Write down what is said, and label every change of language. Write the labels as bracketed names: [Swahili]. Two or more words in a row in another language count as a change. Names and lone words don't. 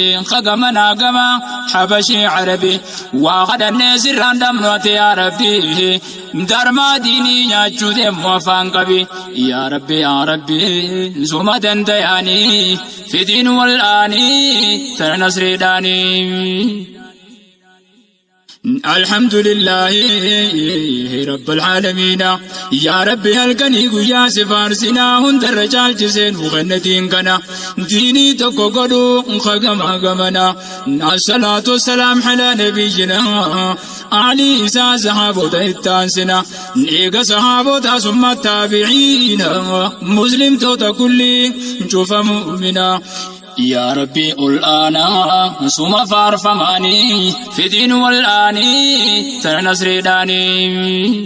[Oromo] Ka gama naa gama habashee arabi. Waa kadhannee sirraan dhabnu ati yaa Rabbi. Darmaa diinii nyaachuu deemu afaan qabi. Yaa Rabbi, yaa Rabbi, suma dandayaani. Fidiin wal'aani, tana nasriidhaani. [Arabic] الحمد لله رب العالمين. يا ربي [Oromo] halkanii guyyaa si faarsinaa hundarra caalchiseen buqannatiin kana. Diinii tokko godhuu ka gama gamana. [Arabic] الصلاة والسلام على نبينا. [Oromo] Ali isaa sahaabota itti aansina. Eega sahaabota summa taabi'iina. Muslimtoota kulli cufa mu'mina. Yaa Rabbi ol aanaa suma faarfamaanii fidiin wal aanii tana nasriidhaanii.